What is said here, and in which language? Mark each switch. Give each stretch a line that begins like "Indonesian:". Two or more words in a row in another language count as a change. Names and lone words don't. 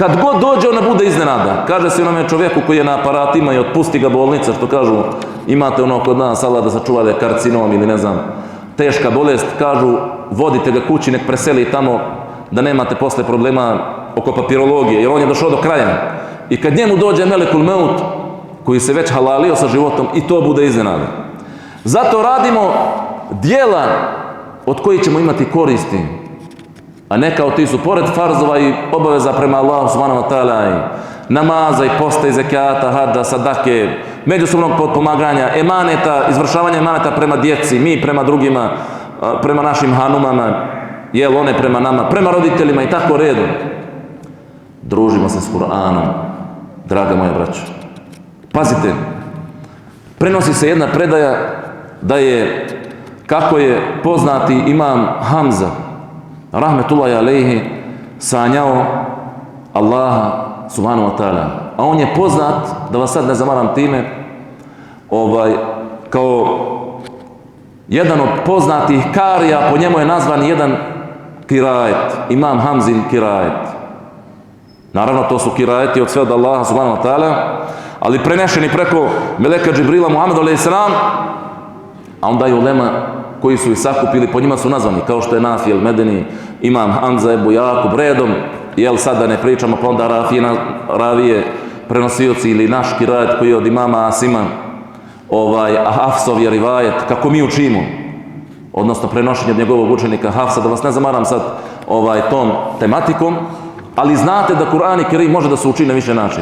Bosnian: Kad god dođe, ona bude iznenada. Kaže se onome čovjeku koji je na aparatima i otpusti ga bolnica, što kažu, imate ono kod nas, Allah da sačuva da je karcinom ili ne znam, teška bolest, kažu, vodite ga kući, nek preseli tamo, da nemate posle problema oko papirologije, jer on je došao do kraja. I kad njemu dođe
Arabic: ملك الموت,
Bosnian: koji se već halalio sa životom, i to bude iznenada. Zato radimo djela od kojih ćemo imati koristi, a neka od tih su pored farzova i obaveza prema Allahu
Arabic: سبحانه وتعالى,
Bosnian: i namaza i posta i zekata, hadža, sadake, međusobnog potpomaganja, emaneta, izvršavanja emaneta prema djeci, mi prema drugima, prema našim hanumama, jel one prema nama, prema roditeljima i tako redom. Družimo se s Kur'anom, draga moja braćo. Pazite, prenosi se jedna predaja da je, kako je poznati imam Hamza,
Arabic: رحمة الله عليه,
Bosnian: sanjao Allaha
Arabic: سبحانه وتعالى.
Bosnian: A on je poznat, da vas sad ne zamaram time, kao jedan od poznatih karija, po njemu je nazvan jedan kirajet, imam Hamzin kirajet. Naravno, to su kirajeti od sve od Allaha
Arabic: سبحانه وتعالى,
Bosnian: ali prenešeni preko meleka Džibrila Muhammedu
Arabic: عليه السلام,
Bosnian: a onda je ulema koji su ih sakupili, po njima su nazvani, kao što je Nafi el-Medeni, imam Hamza, Ebu Jakub, redom, jel sad da ne pričamo, pa onda Ravije, prenosioci ili naš kirajet koji je od imama Asima, Hafsov je rivajet, kako mi učimo, odnosno prenošenje od njegovog učenika Hafsa, da vas ne zamaram sad tom tematikom, ali znate da Kur'an i Kerim može da se uči na više načina.